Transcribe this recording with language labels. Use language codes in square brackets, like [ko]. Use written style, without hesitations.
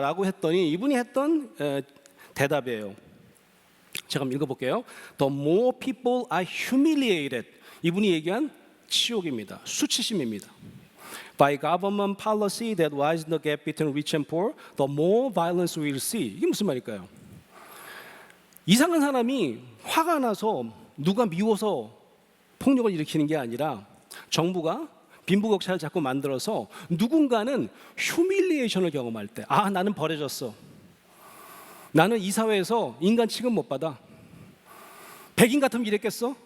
[ko] 라고 했더니 이분이 했던 대답이에요. 제가 한번 읽어볼게요. [en] The more people are humiliated. [ko] 이분이 얘기한 치욕입니다. 수치심입니다. [en] By government policy that widens the gap between rich and poor, the more violence we'll see. [ko] 이게 무슨 말일까요? 이상한 사람이 화가 나서 누가 미워서 폭력을 일으키는 게 아니라 정부가 빈부격차를 자꾸 만들어서 누군가는 휴밀리에이션을 경험할 때 나는 버려졌어. 나는 이 사회에서 인간 취급 못 받아. 백인 같으면 이랬겠어?